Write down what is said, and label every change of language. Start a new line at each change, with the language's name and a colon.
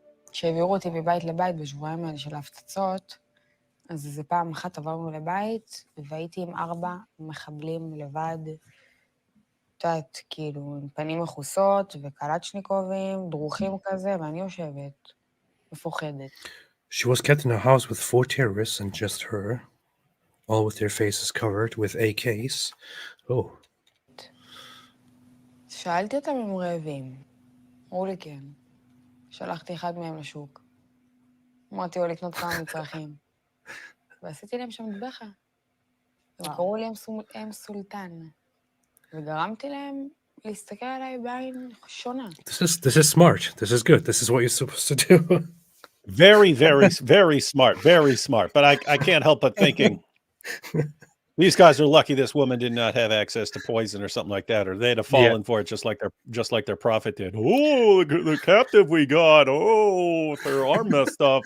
Hebrew: כשהעבירו אותי מבית לבית בשבועיים האלה של ההפצצות, אז איזה פעם אחת עברנו לבית, והייתי עם 4 מחבלים לבד, את יודעת, כאילו, עם פנים מכוסות וקלצ'ניקובים, דרוכים כזה, ואני יושבת, מפוחדת.
English: She was kept in a house with 4 terrorists and just her, all with their faces covered with AKs. Oh.
Hebrew: שאלתי אותם אם רעבים. אמרו לי כן. שלחתי אחד מהם לשוק. אמרתי לו לקנות כמה מצרכים. ועשיתי להם שם טבחה. הם קראו לי אם סולטן. וגרמתי להם להסתכל עליי בעין שונה.
English: This is smart. This is good. This is what you're supposed to do. Very, very, very smart. Very smart. But I can't help but thinking, these guys are lucky this woman did not have access to poison or something like that, or they'd have fallen for it just like their prophet did. Oh, the captive we got. Oh, her arm messed up.